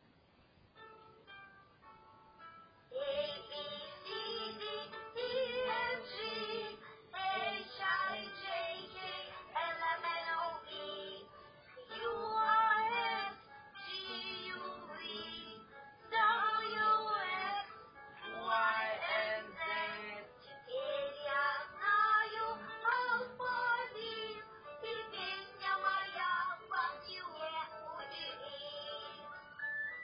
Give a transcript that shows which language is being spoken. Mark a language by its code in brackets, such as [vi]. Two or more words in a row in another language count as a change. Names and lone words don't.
[en] A, B, C, D, E, F, G, H, I, J, K, L, M, N, O, P, Q, R, S, T, U, V, W, X, Y, and Z. [ru] Теперь я знаю алфавит, и песня моя вам не удивит.